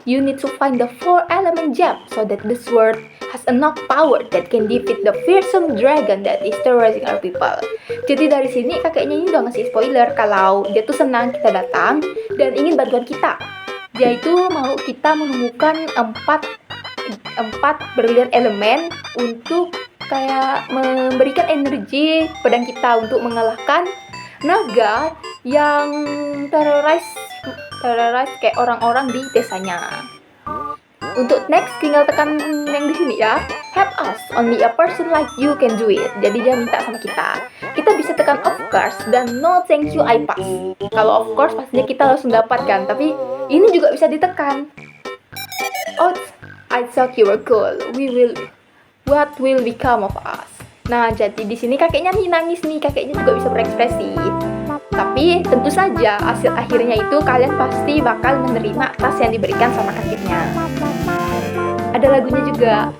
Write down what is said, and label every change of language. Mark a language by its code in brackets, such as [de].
[en] You need to find the 4-element gem so that the sword has enough power that can defeat the fearsome dragon that is terrorizing our people. [id] Jadi dari sini kakeknya ini udah ngasih spoiler kalau dia tuh senang kita datang dan ingin bantuan kita. Dia itu mau kita menemukan empat berlian elemen untuk kayak memberikan energi pedang kita untuk mengalahkan naga yang terrorize kayak orang-orang di desanya. Untuk next tinggal tekan yang di sini ya. [en] Help us, only a person like you can do it. [id] Jadi dia minta sama kita. Kita bisa tekan of course dan [en] no thank you I pass. [id] Kalau of course pastinya kita langsung dapat kan, tapi ini juga bisa ditekan. [en] Oh, I thought you were cool. What will become of us? [id] Nah, jadi di sini kakeknya nangis nih, kakeknya juga bisa berekspresi. Tapi tentu saja hasil akhirnya itu kalian pasti bakal menerima tas yang diberikan sama kakeknya. Ada lagunya juga.